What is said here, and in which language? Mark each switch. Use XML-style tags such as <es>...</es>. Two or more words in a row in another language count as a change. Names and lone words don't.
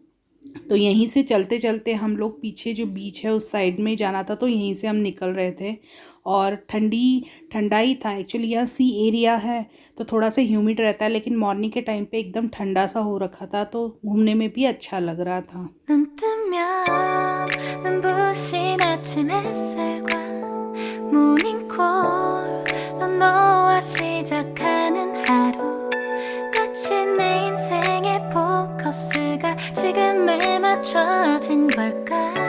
<hi>तो यहीं से चलते चलते हम लोग, पीछे जो बीच है उस साइड में जाना था, तो यहीं से हम निकल रहे थे। और ठंडा ही था एक्चुअली, यहाँ</hi> <en>sea area</en> <hi>है तो थोड़ा सा ह्यूमिड रहता है, लेकिन मॉर्निंग के टाइम पे एकदम ठंडा सा हो रखा था, तो घूमने में भी अच्छा लग रहा था।</hi> <ko>눈 뜨면 눈부신 아침 햇살과 모닝콜로 너와 시작하는 하루 마치 내 인생의 포커스가 지금에 맞춰진 걸까</ko>